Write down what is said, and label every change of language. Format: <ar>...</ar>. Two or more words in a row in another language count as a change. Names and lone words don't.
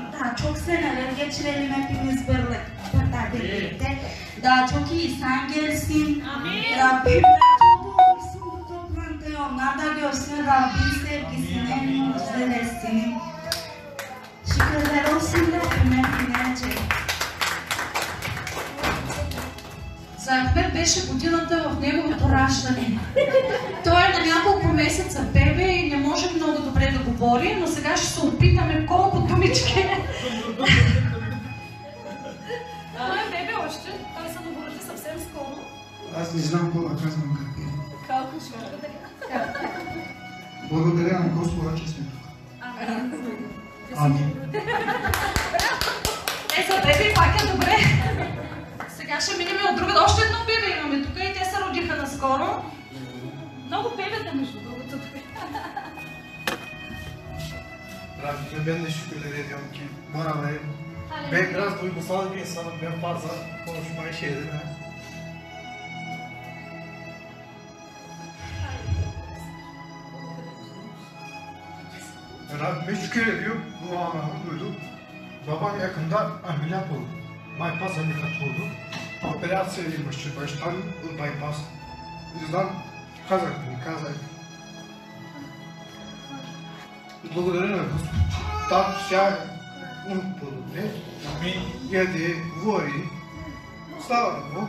<tr>Daha çok seneler geçirelim hepimiz birlikte. Daha çok insan gelsin. Amin. Rabbim daha çok olsun bu toplantıyı. Onlar da görsün Rabbin sevgisini, mucizelerini. Şükürler olsun Rabbime binlerce.</tr> <bg>За Ахмед беше годината в неговото раждане. Той е на няколко месеца бебе и не може много добре да говори, но сега ще се опитаме колко думички. Той е бебе още, той се новорожи съвсем скоро. Аз не знам какво да казвам как е. Колко ще благодаря. Благодаря на Господа, че сме тук. Амин. За бебе пак е добре. Сега ще минем от друга. Още едно бебе имаме тук и те се родиха наскоро. Много бебета между другото.</bg> <tr>Rabbime ben de şükürler ediyorum ki bana ve ben biraz duygusal bir insanım. Ben fazla konuşmayı şeydim. Rabbime şükür ediyorum. Bu anlamı duydum. Babam yakında ameliyat oldu. Bypass ameliyat oldu.</tr> <bg>Операция имаше баща ми от байпас. Не знам, казах. Благодаря на Господ, че там сега е много по-добре. Яде, говори. Слава на Богу.</bg>